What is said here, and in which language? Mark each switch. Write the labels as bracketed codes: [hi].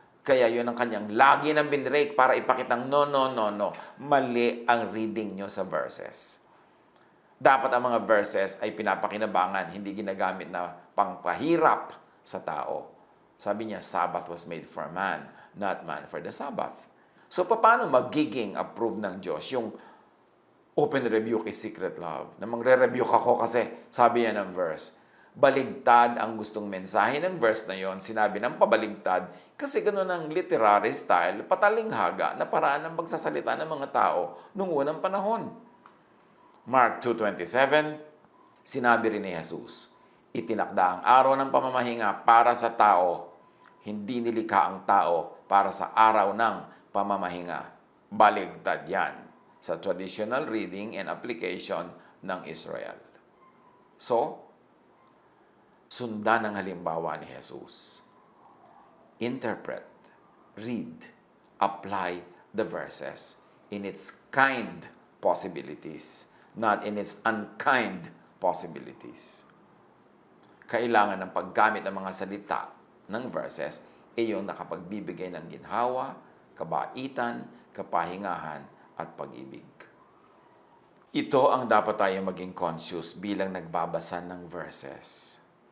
[tl] Kaya yun ang kanyang lagi ng binrake para ipakitang no. Mali ang reading nyo sa verses. Dapat ang mga verses ay pinapakinabangan, hindi ginagamit na pangpahirap sa tao. Sabi niya, [en] Sabbath was made for man, not man for the Sabbath. [tl] So, paano magiging approved ng Diyos yung [en] open rebuke is secret love? [tl] Na magre-rebuke ako kasi sabi yan ng verse. Baligtad ang gustong mensahe ng verse na yon, sinabi ng pabaligtad kasi ganoon ang literary style, patalinghaga na paraan ng pagsasalita ng mga tao noong unang panahon. Mark 2:27, sinabi rin ni Jesus, itinakda ang araw ng pamamahinga para sa tao, hindi nilikha ang tao para sa araw ng pamamahinga. Baligtad yan sa [en] traditional reading and application [tl] ng Israel. So, sundan ang halimbawa ni Jesus. [en] Interpret, read, apply the verses in its kind possibilities, not in its unkind possibilities. [tl] Kailangan ng paggamit ng mga salita ng verses ay yung nakapagbibigay ng ginhawa, kabaitan, kapahingahan, at pag-ibig. Ito ang dapat tayo maging conscious bilang nagbabasa ng verses.